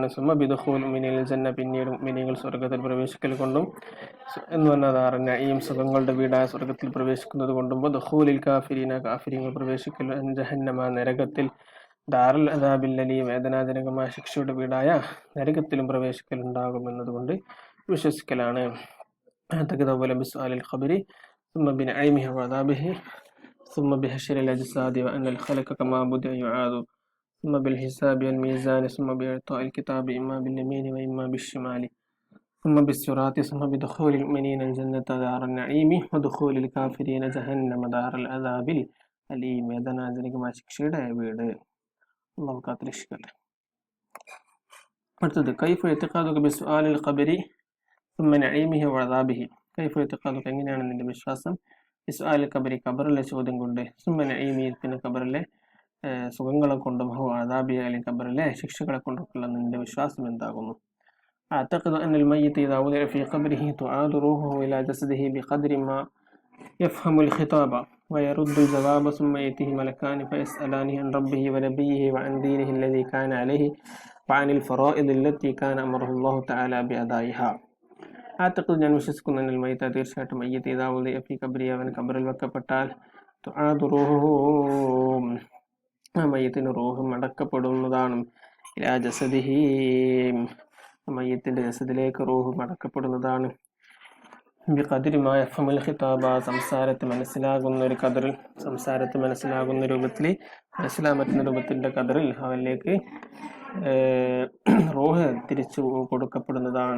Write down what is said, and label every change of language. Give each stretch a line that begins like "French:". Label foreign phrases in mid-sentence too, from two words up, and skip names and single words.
Arabic: ثم بدخول المؤمنين الجنة,
Malayalam: പിന്നീട് മിനികൾ സ്വർഗത്തിൽ പ്രവേശിക്കൽ കൊണ്ടും എന്ന് പറഞ്ഞാൽ അറിഞ്ഞ ഈ സുഖങ്ങളുടെ വീടായ സ്വർഗത്തിൽ പ്രവേശിക്കുന്നത് കൊണ്ടും,
Arabic: دخول الكافرين,
Malayalam: കാഫിരീങ്ങൾ പ്രവേശിക്കൽ, ജഹന്നമ നരകത്തിൽ,
Arabic: دار العذاب الأليم,
Malayalam: വേദനാജനകമായ ശിക്ഷയുടെ വീടായ നരകത്തിലും പ്രവേശിക്കൽ ഉണ്ടാകും എന്നതുകൊണ്ട് വിശ്വസിക്കലാണ്.
Arabic: ثم بنعيمه وعذابه ثم بحشر الأجساد وأن الخلق كما بدأ يعاد ثم بالحساب والميزان ثم بإعطاء الكتاب إما باليمين وإما بالشمال ثم بالصراط ثم بدخول المؤمنين الجنة دار النعيم ودخول الكافرين جهنم دار العذاب الأليم.
Malayalam: വേദനാജനകമായ ശിക്ഷയുടെ വീട്. അല്ലാഹു കാത്തുരക്ഷിക്കട്ടെ. അടുത്തത്
Arabic: كيف اعتقادك بسؤال القبر ثم نعيمه وعذابه. كيف اعتقادك,
Malayalam: എങ്ങനെയാണ് നിന്റെ വിശ്വാസം?
Arabic: بسؤال القبر,
Malayalam: ഖബറിലെ ചോദ്യം കൊണ്ട്,
Arabic: ثم نعيمه,
Malayalam: പിന്നെ ഖബറിലെ സുഖങ്ങളെ കൊണ്ടും, അദാബി, അല്ലെങ്കിൽ ഖബറിലെ ശിക്ഷകളെ കൊണ്ടൊക്കെയുള്ള നിന്റെ വിശ്വാസം എന്താകുന്നു?
Arabic: أعتقد أن الميت إذا وضع في قبره تعاد روحه إلى جسده بقدر ما يفهم الخطاب ويرد الجواب ثم يأتيه ملكان فيسألانه عن ربه ونبيه وعن دينه الذي كان عليه وعن الفرائض التي كان أمره الله تعالى بأدائها.
Malayalam: أعتقد ഞാൻ വിശ്വസിക്കുന്നു
Arabic: أن الميت,
Malayalam: തീർച്ചയായിട്ടും മയ്യിത്ത്
Arabic: إذا وضع في قبره,
Malayalam: അവൻ ഖബറിൽ വെക്കപ്പെട്ടാൽ,
Arabic: تعاد روحه,
Malayalam: ആ മയ്യിത്തിന് റൂഹ് മടക്കപ്പെടുന്നതാണ്,
Arabic: إلى جسده,
Malayalam: മയ്യിത്തിന്റെ ജസദിലേക്ക് റൂഹ് മടക്കപ്പെടുന്നതാണ്,
Arabic: بقدر ما يفهم الخطاب,
Malayalam: സംസാരത്തെ മനസ്സിലാകുന്ന ഒരു ഖദറിൽ, സംസാരത്തെ മനസ്സിലാകുന്ന രൂപത്തിൽ, മനസ്സിലാൻ പറ്റുന്ന രൂപത്തിന്റെ ഖദറിൽ അവനിലേക്ക് റൂഹ് തിരിച്ചു കൊടുക്കപ്പെടുന്നതാണ്.